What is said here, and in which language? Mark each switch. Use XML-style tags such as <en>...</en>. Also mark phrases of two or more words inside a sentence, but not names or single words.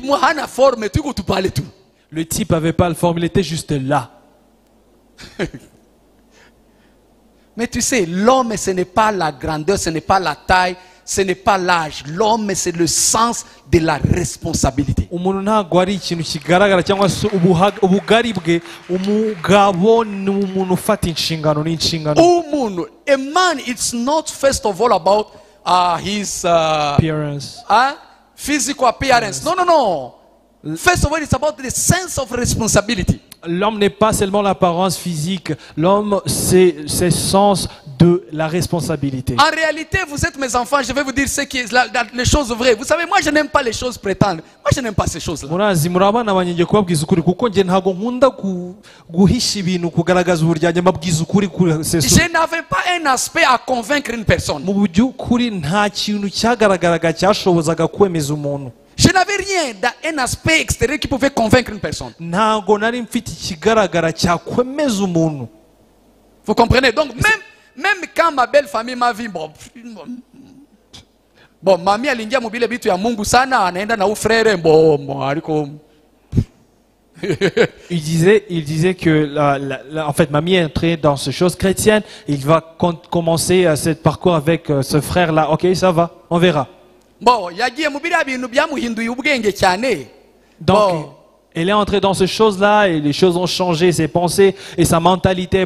<fr>Le type n'avait pas le forme, il était juste là. Mais tu sais, l'homme, ce n'est pas la grandeur, ce n'est pas la taille, ce n'est pas l'âge. L'homme, c'est le sens de la responsabilité.</fr> <en>A man, it's not first of all about his appearance. Physical appearance. No, no, no. First of all, it's about the sense of responsibility.</en> <fr>L'homme n'est pas seulement l'apparence physique, l'homme c'est le sens de la responsabilité. En réalité, vous êtes mes enfants, je vais vous dire les choses vraies. Vous savez, moi je n'aime pas les choses prétendues. Moi je n'aime pas ces choses-là. Je n'avais pas un aspect à convaincre une personne. Je n'avais rien d'un aspect extérieur qui pouvait convaincre une personne. Vous comprenez? Donc même quand ma belle famille m'a vu, bon,</fr> <sw>mamie alingia mobile bitu ya Mungu sana, anaenda na frère aliko.</sw> <fr>Il disait que en fait, mamie est entrée dans ces choses chrétiennes. Il va commencer ce parcours avec ce frère-là. Ok, ça va, on verra. Donc, elle est entrée dans ces choses-là et les choses ont changé, ses pensées et sa mentalité.</fr>